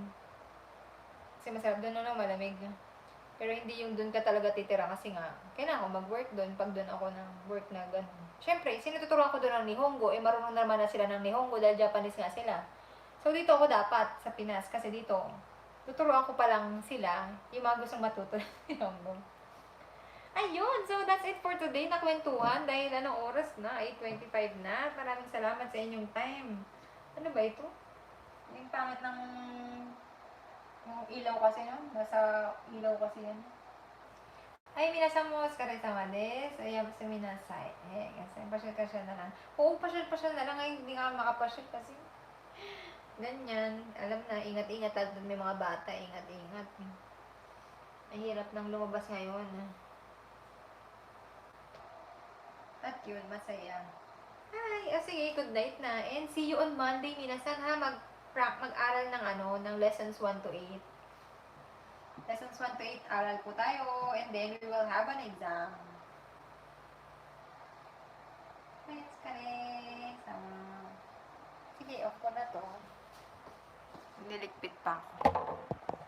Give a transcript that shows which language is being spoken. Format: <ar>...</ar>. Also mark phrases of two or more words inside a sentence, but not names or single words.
<tl>Kasi masarap doon, no, malamig. Pero hindi yung doon ka talaga titira kasi nga, kailangan ko mag-work doon pag doon ako ng work na gano'n. Siyempre, sinututuruan ko doon ng Nihongo, marunong naman na sila ng Nihongo dahil Japanese nga sila. So, dito ako dapat sa Pinas kasi dito, tuturuan ko pa lang sila yung mga gustong matuto ng Nihongo. Ayun,</tl> <en>so that's it for today</en> <tl>na kwentuhan dahil anong oras na, 8:25 na. Maraming salamat sa inyong time. Ano ba ito? Yung pangit ng... Yung ilaw kasi, no? Nasa ilaw kasi yan. Ay, minasan mo,</tl> <ja>oskaresama desu.</ja> <tl>Ayan, basta minasay. Kasi pasyal-pasyal na lang. Oo, pasyal-pasyal na lang. Ngayon, hindi nga makapasyal kasi. Ganyan. Alam na, ingat-ingat. Lalo may mga bata, ingat-ingat. Ang hirap nang lumabas ngayon. At yun, masaya. Ay, sige,</tl> <en>good night</en> <tl>na.</tl> <en>And see you on Monday,</en> <tl>minasan ha. Mag-aral ng ng</tl> <en>lessons 1 to 8. Lessons 1 to 8,</en> <tl>aral po tayo.</tl> <en>And then, we will have an exam. Let's connect.</en> <tl>Sige, off ko na to. Niligpit pa ako.</tl>